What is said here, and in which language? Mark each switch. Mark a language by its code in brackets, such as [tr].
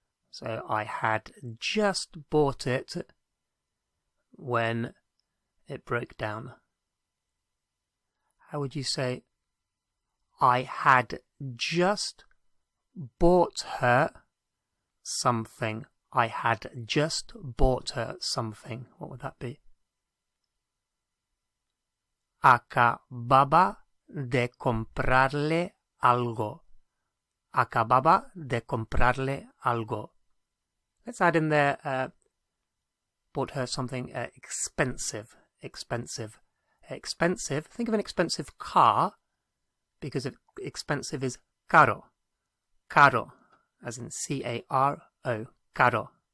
[en] So I had just bought it when it broke down. How would you say, I had just bought her something? I had just bought her something. What would that be? [es] Acababa de comprarle algo. Acababa de comprarle algo. [en] Let's add in there, bought her something expensive. Expensive. Expensive. Think of an expensive car, because expensive is caro. Caro, as in C-A-R-O. Caro.